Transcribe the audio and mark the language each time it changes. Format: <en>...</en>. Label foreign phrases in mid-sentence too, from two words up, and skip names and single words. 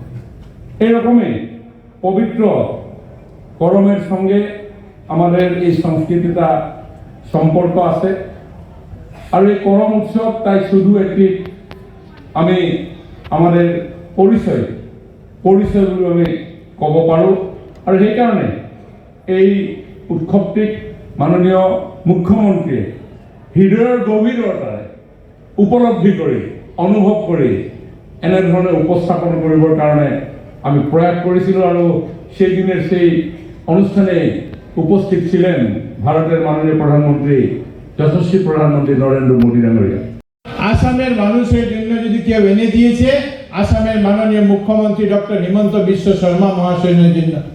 <bn>এইরকমই পবিত্র করমের সঙ্গে আমাদের এই সংস্কৃতিটা সম্পর্ক আছে। আর এই করম উৎসব তাই শুধু একটি আমি আমাদের পরিচয় বলে আমি</bn> <as>কব পাৰোঁ। আৰু সেইকাৰণে এই উৎসৱটিক মাননীয় মুখ্যমন্ত্ৰীয়ে হৃদয়ৰ গভীৰতাৰে উপলব্ধি কৰি অনুভৱ কৰি এনেধৰণে উপস্থাপন কৰিবৰ কাৰণে আমি প্ৰয়াস কৰিছিলোঁ।</as> <bn>আৰু সেই দিনের সেই অনুষ্ঠানে উপস্থিত ছিলেন ভারতের মাননীয় প্রধানমন্ত্রী, যশস্বী প্রধানমন্ত্রী নরেন্দ্র মোদী ডাঙরিয়া। আসামের মানুষের জন্য যদি কেউ এনে দিয়েছে, আসামের মাননীয় মুখ্যমন্ত্রী ডক্টর হিমন্ত বিশ্ব শর্মা মহাশয়ের জন্য।</bn>